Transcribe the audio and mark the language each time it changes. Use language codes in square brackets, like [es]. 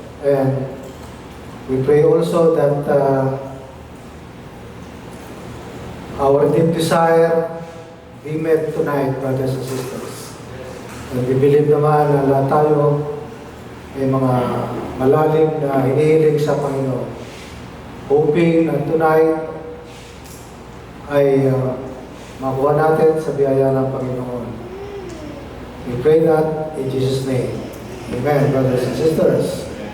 [en] And we pray also that our deep desire be met tonight, brothers and sisters. [tl] And we believe naman na lahat tayo ay mga malalim na hinihiling sa Panginoon. Hoping na tonight ay makuha natin sa biyaya ng Panginoon. [en] We pray that in Jesus' name. Amen, brothers and sisters.